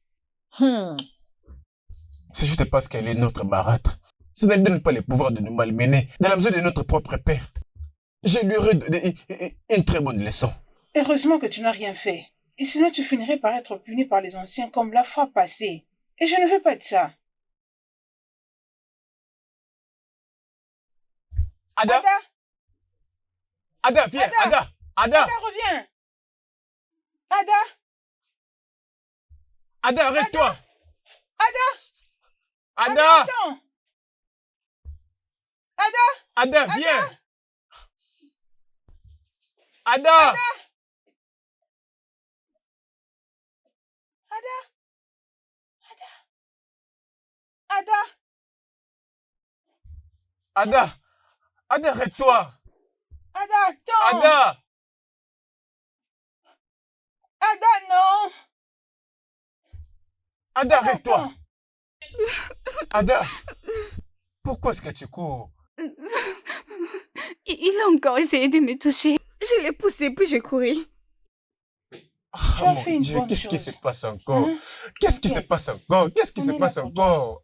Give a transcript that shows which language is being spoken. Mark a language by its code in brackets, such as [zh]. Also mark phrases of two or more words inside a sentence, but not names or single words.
[fr] C'est juste parce qu'elle est notre marâtre. Ça ne donne pas le pouvoir de nous malmener dans la mesure de notre propre père. Je lui aurais donné une très bonne leçon. Heureusement que tu n'as rien fait. Et sinon tu finirais par être puni par les anciens comme la fois passée. Et je ne veux pas de ça. Ada? Ada, viens, Ada! Ada, reviens! Ada! Ada, arrête-toi! Ada! Ada! Attends! Ada! Ada, viens! Ada! Ada! Ada! Ada! Ada, arrête-toi! Ada, attends! Ada! Ada, non! Ada, arrête-toi! Ada! Pourquoi est-ce que tu cours? Il a encore essayé de me toucher. Je l'ai poussé puis j'ai couru. Tu as fait une bonne qu'est-ce qui chose. se passe encore? Hein? Qu'est-ce qui se passe encore? Qu'est-ce qui se passe encore?